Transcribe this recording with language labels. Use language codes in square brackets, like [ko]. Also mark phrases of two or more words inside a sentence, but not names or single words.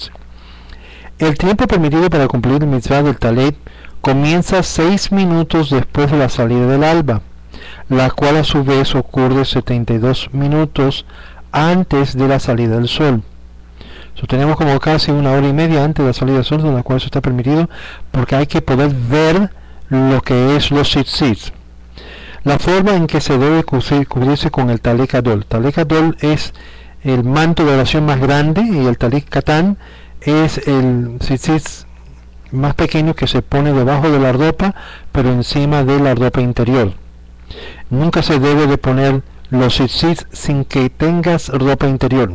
[es] El tiempo permitido para cumplir el mitzvah del talet comienza 6 minutos después de la salida del alba, la cual a su vez ocurre 72 minutos antes de la salida del sol. Tenemos como casi 1 hora y media antes de la salida del sol, en la cual eso está permitido porque hay que poder ver lo que es los tzitzit. La forma en que se debe cubrirse con el [he] טלית גדול. טלית גדול [es] es el manto de oración más grande y el [he] טלית קטן [es] es el tzitzit más pequeño que se pone debajo de la ropa pero encima de la ropa interior. Nunca se debe de poner los tzitzit sin que tengas ropa interior.